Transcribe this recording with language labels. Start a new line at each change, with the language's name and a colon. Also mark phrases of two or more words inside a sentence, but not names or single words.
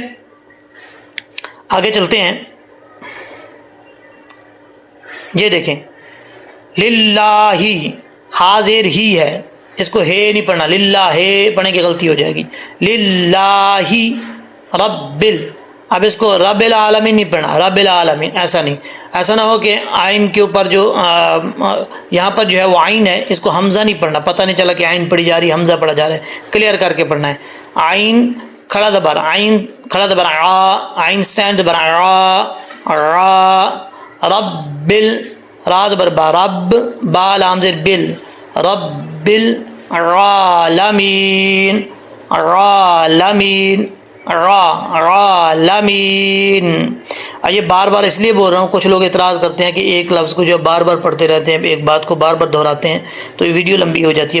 Urdu: آگے چلتے ہیں، یہ دیکھیں للہ، حاضر ہی ہے، اس کو ہے نہیں پڑھنا، للہ ہے پڑھنے کی غلطی ہو جائے گی، للہ رب اب اس کو
Arabic: رب العالمین
Urdu: نہیں پڑھنا،
Arabic: رب العالمین
Urdu: ایسا نہیں، ایسا نہ ہو کہ آئین کے اوپر جو یہاں پر جو ہے وہ آئین ہے، اس کو حمزہ نہیں پڑھنا، پتہ نہیں چلا کہ آئین پڑھی جا رہی ہے، حمزہ پڑھا جا رہا ہے، کلیئر کر کے پڑھنا ہے۔ آئین کھڑا زبر، آئین کھڑا زبر آ، آئین سٹینڈ زبر آ، را، رب را زبر با، رب با لام زیر بل،
Arabic: رب العالمین،
Urdu: عالمین، عالمین۔ یہ بار بار اس لیے بول رہا ہوں، کچھ لوگ اعتراض کرتے ہیں کہ ایک لفظ کو جو بار بار پڑھتے رہتے ہیں، ایک بات کو بار بار دہراتے ہیں تو یہ ویڈیو لمبی ہو جاتی ہے۔